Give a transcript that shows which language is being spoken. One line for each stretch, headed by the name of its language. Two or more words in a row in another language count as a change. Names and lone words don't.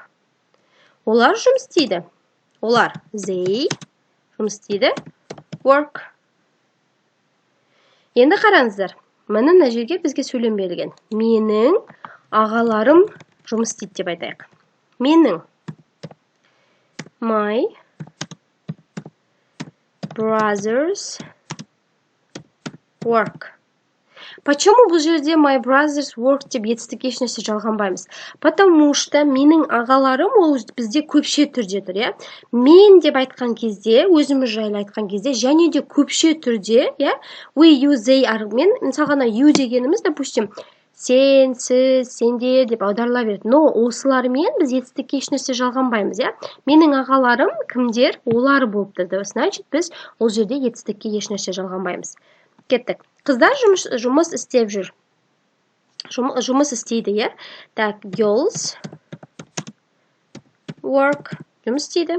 Kazakh: Олар жұмыс істейді. Олар, they, жұмыс істейді, work. Енді қараңыздар, мына жерге бізге сөйлем берілген. Менің ағаларым жұмыс істейді деп айтайық. Менің,
English: my brothers work.
Kazakh: Почему бұл жерде
English: my brothers work
Kazakh: деп етістікке ешнәрсе жалғанбаймыз?
Russian: Потому что
Kazakh: менің ағаларым ол бізде көпше түрде тұр, Мен деп айтқан кезде, өзіміз жайлы айтқан кезде, және де көпше түрде,
English: we, you, they,
Kazakh: мен мысалға you дегеніміз, допустим, сен, сіз, сенде деп аударыла береді. Но осылармен біз етістікке ешнәрсе жалғанбаймыз, Менің ағаларым кімдер? Олар болып тұрды. Значит, біз ол жерде етістікке ешнәрсе жалғанбаймыз. Кеттік. Қыздар жұмыс істеп жүр. Жұмыс істейді, Так,
English: girls work.
Kazakh: Жұмыс істейді.